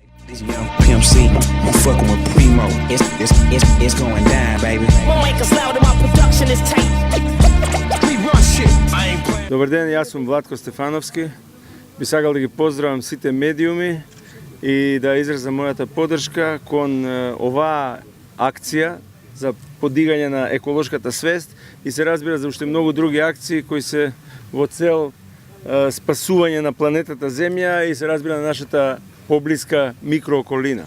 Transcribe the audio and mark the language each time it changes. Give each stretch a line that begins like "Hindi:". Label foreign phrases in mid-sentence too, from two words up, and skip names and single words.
English: Young Pimp C, I'm fucking with Primo. It's going down, baby.
Macedonian: Добар ден, јас сум Владко Стефановски. Би сакал да ги поздравам сите медиуми и да изразам мојата поддршка кон оваа акција за подигање на еколошката свест и се разбира за уште многу други акции кои се во цел спасување на планетата Земја и се разбира на нашата поблиска микрооколина.